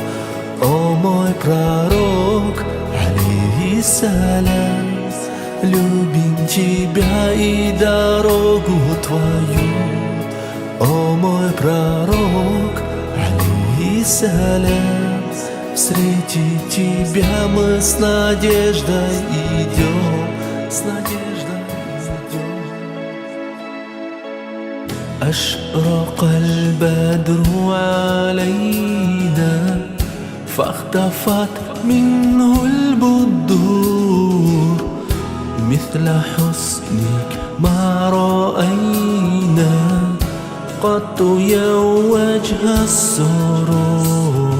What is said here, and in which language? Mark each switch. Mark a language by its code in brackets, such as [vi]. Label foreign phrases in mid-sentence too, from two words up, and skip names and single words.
[ru] О мой пророк, алейхиссалям, любим тебя и дорогу твою. О мой пророк, алейхиссалям, встретить тебя мы с надеждой идем. С надеждой идем. [ar] أشرق البدر علينا فاختفت منه البدور مثل حسنك ما رأينا قط يا وجه السرور.